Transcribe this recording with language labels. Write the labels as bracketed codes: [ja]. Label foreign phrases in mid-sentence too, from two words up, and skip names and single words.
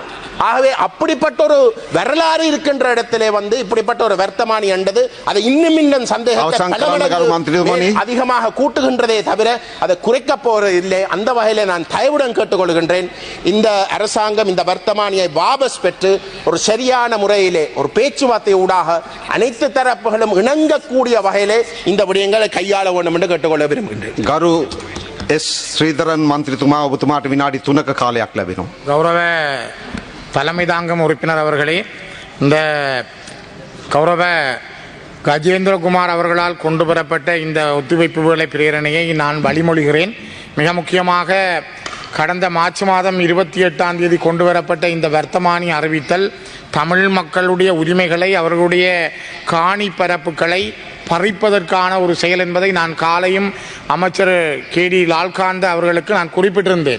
[ta] ஆகவே அப்படிப்பட்ட ஒரு வரலாறு இருக்கின்ற இடத்திலே இப்படிப்பட்ட ஒரு வர்த்தமானி என்பது அதை இன்னும் சந்தேகத்தை அதிகமாக கூட்டுகின்றதே தவிர அதை குறைக்க போறது இல்லை. அந்த வகையில நான் தயவுடன் கேட்டுக்கொள்கின்றேன், இந்த அரசாங்கம் இந்த வர்த்தமானியை வாபஸ் பெற்று ஒரு சரியான முறையிலே ஒரு பேச்சுவார்த்தை ஊடாக அனைத்து தரப்புகளும் இணங்கக்கூடிய வகையிலே இந்த விடயங்களை கையாள வேண்டும் என்று கேட்டுக்கொள்ள விரும்புகின்றேன். [si] ගරු එස් ශ්‍රීධරන් මන්ත්‍රීතුමා ඔබතුමාට විනාඩි 3ක කාලයක් ලැබෙනවා. [ta] கௌரவ தலைமை தாங்கும் உறுப்பினர் அவர்களே, இந்த கௌரவ கஜேந்திரகுமார் அவர்களால் கொண்டு வரப்பட்ட இந்த ஒத்துழைப்பு வேலை பிரேரணையை நான் வழிமொழிகிறேன். மிக முக்கியமாக கடந்த மார்ச் மாதம் 28ஆம் தேதி கொண்டு வரப்பட்ட இந்த வர்த்தமானி அறிவித்தல் தமிழ் மக்களுடைய உரிமைகளை, அவர்களுடைய காணி பரப்புகளை பறிப்பதற்கான ஒரு செயல் என்பதை நான் காலையும் அமைச்சர் KD லால்காந்த அவர்களுக்கு நான் குறிப்பிட்டிருந்தேன்.